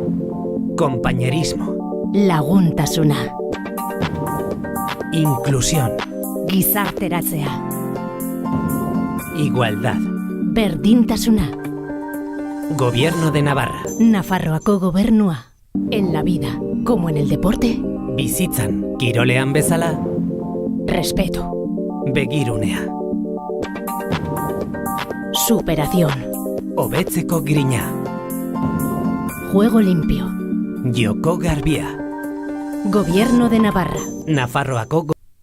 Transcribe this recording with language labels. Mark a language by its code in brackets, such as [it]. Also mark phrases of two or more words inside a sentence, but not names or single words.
[es] compañerismo, [eu] laguntasuna, [es] inclusión, [eu] gizarteratzea, [es] igualdad, [eu] berdintasuna, [es] Gobierno de Navarra. [eu] Nafarroako gobernua. [es] En la vida, como en el deporte. [eu] Bizitzan, kirolean bezala. [es] Respeto. [eu] Begirunea. [es] Superación. [eu] Hobetzeko grina. [es] Juego limpio. [eu] Joko garbia. [es] Gobierno de Navarra. [eu] Nafarroako